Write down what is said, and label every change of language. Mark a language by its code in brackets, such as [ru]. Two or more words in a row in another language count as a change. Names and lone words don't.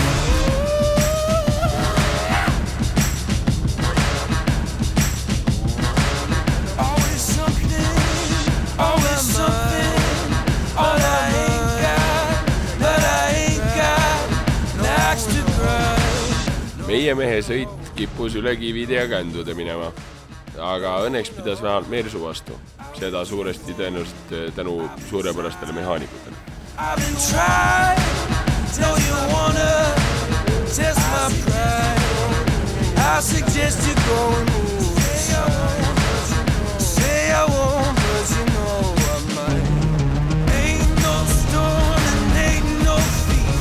[en] Always something, always something. All I ain't got, but I ain't got next to cry. [et] Meie mehe sõit kippus üle kivide ja kändude minema, aga õnneks pidas vähemalt Mersu vastu. Seda suuresti tõenäoliselt tänu suurepärastele mehaanikutele. [en] I've been trying, tell you wanna test my pride. I suggest you go and move. Say I won't, but you know I might. Ain't no storm and ain't no fear.